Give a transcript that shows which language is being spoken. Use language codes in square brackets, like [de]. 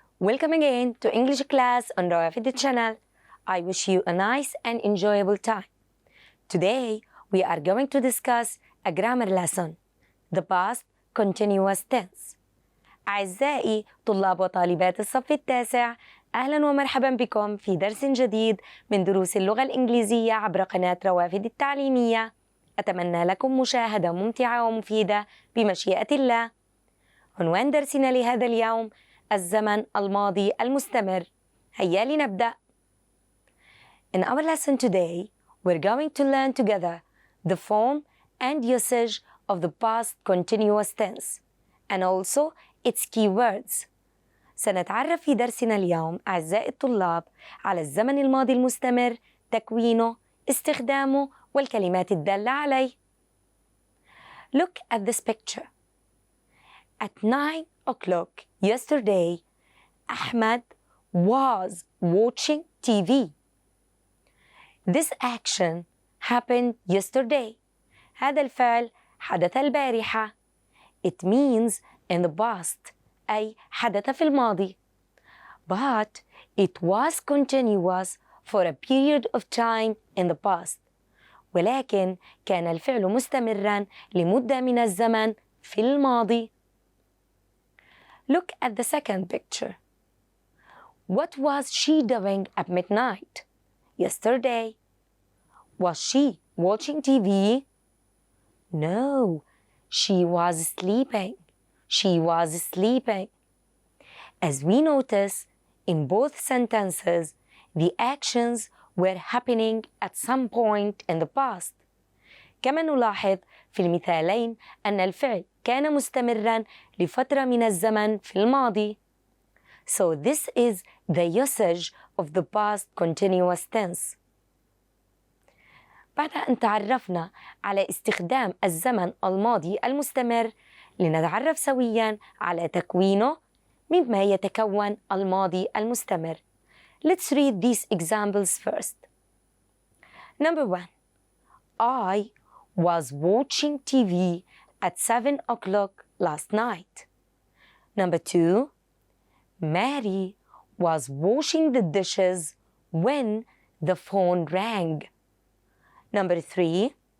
[en] Welcome again to English class on the channel. I wish you a nice and enjoyable time. Today we are going to discuss a grammar lesson, the past continuous tense. [ar] أعزائي طلاب وطالبات الصف التاسع، أهلا ومرحبا بكم في درس جديد من دروس اللغة الإنجليزية عبر قناة روافد التعليمية. أتمنى لكم مشاهدة ممتعة ومفيدة بمشيئة الله. عنوان درسنا لهذا اليوم الزمن الماضي المستمر. هيا لنبدأ. [en] In our lesson today, we're going to learn together the form and usage of the past continuous tense and also its keywords. [ar] سنتعرف في درسنا اليوم أعزائي الطلاب على الزمن الماضي المستمر، تكوينه، استخدامه والكلمات الدالة عليه. [en] Look at this picture. At 9 o'clock yesterday, Ahmed was watching TV. This action happened yesterday. [ar] هذا الفعل حدث البارحة. [en] It means in the past, [ar] أي حدث في الماضي. [en] But it was continuous for a period of time in the past. [ar] ولكن كان الفعل مستمراً لمدة من الزمن في الماضي. [en] Look at the second picture. What was she doing at midnight yesterday? Was she watching TV? No, she was sleeping. She was sleeping. As we notice, in both sentences, the actions were happening at some point in the past. [ar] كما نلاحظ في المثالين أن الفعل كان مستمراً لفترة من الزمن في الماضي. [en] So this is the usage of the past continuous tense. [ar] بعد أن تعرفنا على استخدام الزمن الماضي المستمر، لنتعرف سوياً على تكوينه مما يتكون الماضي المستمر. [en] Let's read these examples first. Number 1. I was watching TV at 7 o'clock last night. Number 2. Mary was washing the dishes when the phone rang. Number 3.